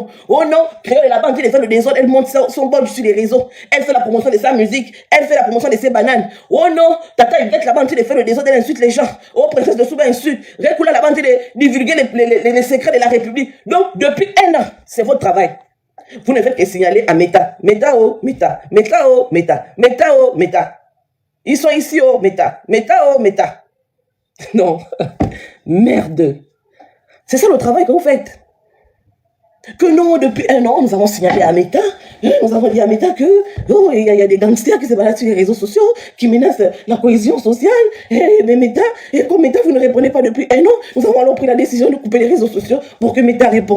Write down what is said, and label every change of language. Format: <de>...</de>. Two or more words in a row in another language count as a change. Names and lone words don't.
<fr>Oh non, Créole est là-bas, elle fait le désordre, elle monte son bol sur les réseaux. Elle fait la promotion de sa musique. Elle fait la promotion de ses bananes. Oh non, Tata Yvette là-bas, elle fait le désordre, elle insulte les gens. Oh, Princesse de Souba insulte. Récoula là-bas, elle divulguer les secrets de la République. Donc, depuis 1 an, c'est votre travail. Vous ne faites que signaler à Meta. Meta, oh, Meta. Meta, oh, Meta. Meta, oh, Meta. Ils sont ici, oh, Meta. Meta, oh, Meta. Non. Merde. C'est ça le travail que vous faites. Que non, depuis 1 an, nous avons signalé à Meta. Nous avons dit à Meta que oh, il y a des gangsters qui se baladent sur les réseaux sociaux, qui menacent la cohésion sociale. Mais Meta, et comme Meta, vous ne répondez pas depuis 1 an, nous avons alors pris la décision de couper les réseaux sociaux pour que Meta réponde.</fr>